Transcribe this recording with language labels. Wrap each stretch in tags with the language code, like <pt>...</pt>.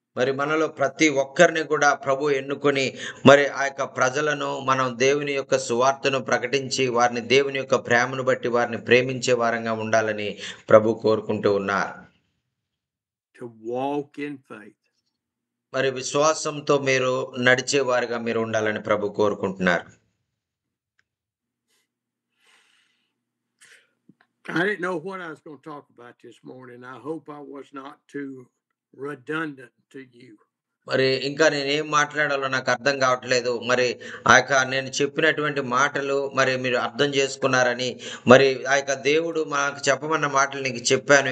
<te>మరి మనలో ప్రతి ఒక్కరిని కూడా ప్రభు ఎన్నుకొని మరి ప్రజలను మనం దేవుని యొక్క సువార్తను ప్రకటించి వారిని దేవుని యొక్క ప్రేమను బట్టి వారిని ప్రేమించే వారంగా ఉండాలని ప్రభు కోరుకుంటూ ఉన్నారు.</te> <en>To walk in faith.</en> <te>మరి విశ్వాసంతో మీరు నడిచే వారిగా మీరు ఉండాలని ప్రభు కోరుకుంటున్నారు.</te> <en>I didn't know what I was going to talk about this morning. I hope I was not too redundant to you.</en> <te>మరి ఇంకా నేనేం మాట్లాడాలో నాకు అర్థం కావట్లేదు. మరి నేను చెప్పినటువంటి మాటలు మరి మీరు అర్థం చేసుకున్నారని, మరి దేవుడు మాకు చెప్పమన్న మాటలు నీకు చెప్పాను.</te>